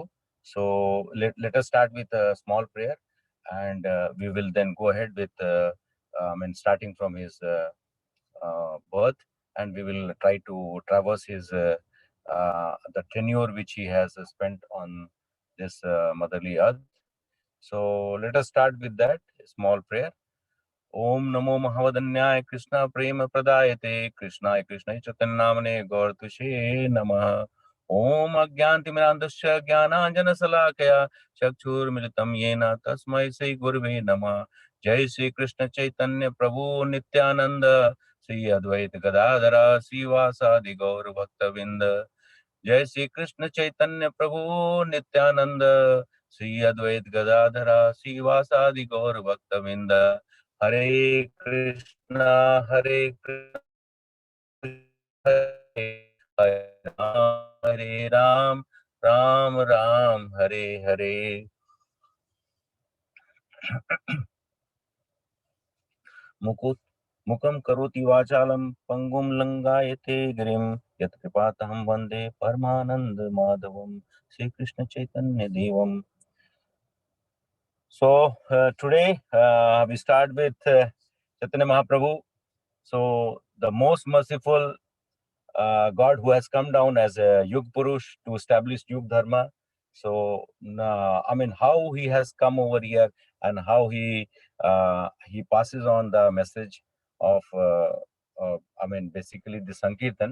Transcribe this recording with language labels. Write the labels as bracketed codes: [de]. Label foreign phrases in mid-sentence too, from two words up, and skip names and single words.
[en] So let us start with a small prayer, and we will then go ahead with starting from his birth, and we will try to traverse his the tenure which he has spent on this motherly earth. So let us start with that small prayer. [sa] ओम नमो महावदन्याय कृष्ण प्रेम प्रदायते कृष्णाय कृष्ण चैतन्नामने गौरतुषे नमः। ओम अज्ञानतिमिरान्धस्य ज्ञानाञ्जनशलाकया चक्षुर्मिलितं येन तस्मै श्री गुरुवे नमः। जय श्री कृष्ण चैतन्य प्रभु नित्यानंद श्री अद्वैत गदाधर श्रीवासादि गौर भक्तविंद। जय श्री कृष्ण चैतन्य प्रभु नित्यानंद श्री अद्वैत गदाधर श्रीवासादि गौर भक्तविंद। हरे कृष्णा हरे राम राम राम हरे हरे। मुखम करोति वाचालम पंगुम लंगायते गिरिम यत्कृपातहं वंदे परमानंद माधवम श्री कृष्ण चैतन्य देवम। [en] So today we start with Chaitanya Mahaprabhu. So the most merciful God who has come down as a Yug Purush to establish Yug Dharma. So how he has come over here and how he passes on the message of basically the Sankirtan.